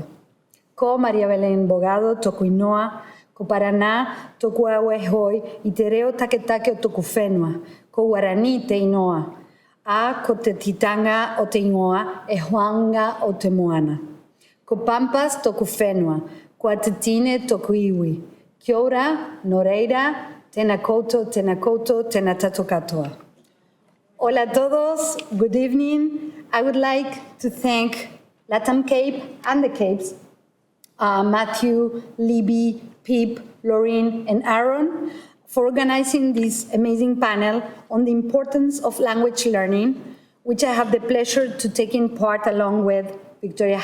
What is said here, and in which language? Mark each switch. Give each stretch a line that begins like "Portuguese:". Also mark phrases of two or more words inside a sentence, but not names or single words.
Māori: Ko Maria Belén Bogado, toku inoa, ko Paraná, toku awe hoi, i te reo take o toku whenua, ko Guarani te inoa, a ko te titanga o te ingoa, e huanga o te moana. Ko Pampas toku whenua, ko Atatine toku iwi, kia ora, no reira, tena koutou, tena tatu katoa.
Spanish: Hola a todos,
English: good evening. I would like to thank Latam Cape and the Capes, Matthew, Libby, Pip, Laureen, and Aaron for organizing this amazing panel on the importance of language learning, which I have the pleasure to take in part along with Victoria